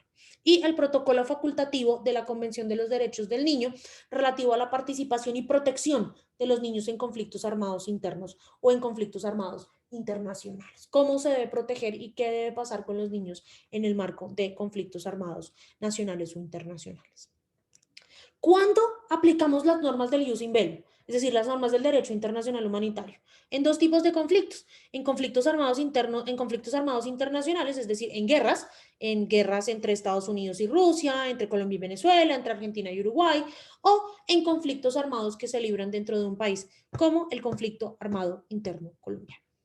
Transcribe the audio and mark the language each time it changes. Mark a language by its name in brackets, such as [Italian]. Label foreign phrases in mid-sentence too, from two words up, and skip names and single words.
[Spanish] Y el protocolo facultativo de la Convención de los Derechos del Niño relativo a la participación y protección de los niños en conflictos armados internos o en conflictos armados internacionales. ¿Cómo se debe proteger y qué debe pasar con los niños en el marco de conflictos armados nacionales o internacionales? ¿Cuándo aplicamos las normas del [Latin] jus in bello? [Spanish] Es decir, las normas del derecho internacional humanitario, en dos tipos de conflictos: en conflictos armados internos, en conflictos armados internacionales, es decir, en guerras entre Estados Unidos y Rusia, entre Colombia y Venezuela, entre Argentina y Uruguay, o en conflictos armados que se libran dentro de un país, como el conflicto armado interno colombiano.